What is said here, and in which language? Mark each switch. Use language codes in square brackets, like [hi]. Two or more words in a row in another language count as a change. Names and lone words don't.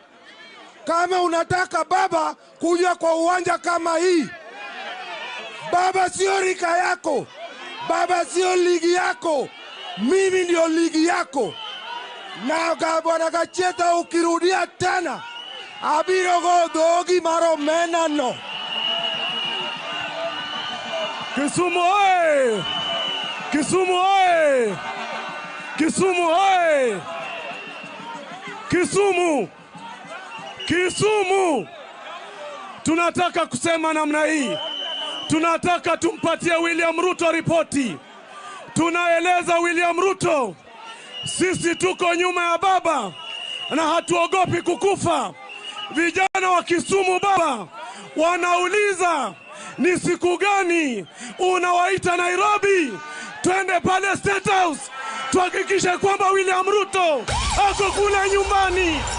[sw] Kama unataka baba, kuja kwa uwanja kama hii. Baba sio rika yako. Baba sio ligi yako. Mimi ndio ligi yako. Na Bwana Gacheta ukirudia tena, [luo] abiro go dogi maro menano. Kisumu oye! Kisumu oye! Kisumu oye! Kisumu! Kisumu! [sw] Tunataka kusema namna hii. Tunataka tumpatie William Ruto ripoti. Tunaeleza William Ruto, sisi tuko nyuma ya baba na hatuogopi kukufa. Vijana wa Kisumu baba wanauliza ni siku gani unawaita Nairobi twende pale State House tuhakikishe kwamba William Ruto ako kule nyumbani.